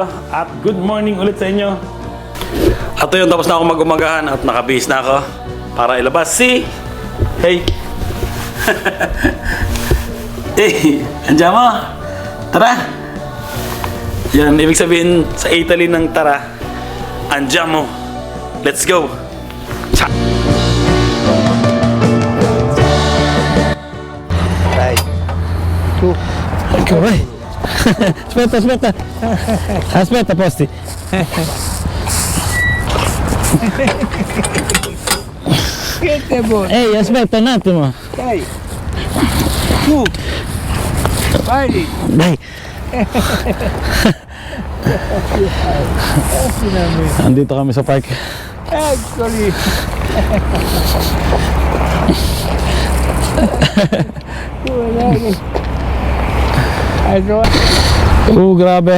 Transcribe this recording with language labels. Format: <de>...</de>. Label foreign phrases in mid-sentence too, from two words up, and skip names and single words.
<tl>At good morning ulit sa inyo. At yun, tapos na ako mag-umagahan at nakabihis na ako para ilabas si... Hey! Hey! Andiyan mo! Tara! Yan, ibig sabihin sa Italy ng tara. Andiyan mo!</tl> <en>Let's go! Cha!</en> <it>Come aspetta. Aspetta, Posti. Ehi, aspetta un attimo. Dai, tu, vai, Dai.</it> <tl>Andito kami sa park.</tl> <it>eccoli.</it> <tl>Grabe.</tl>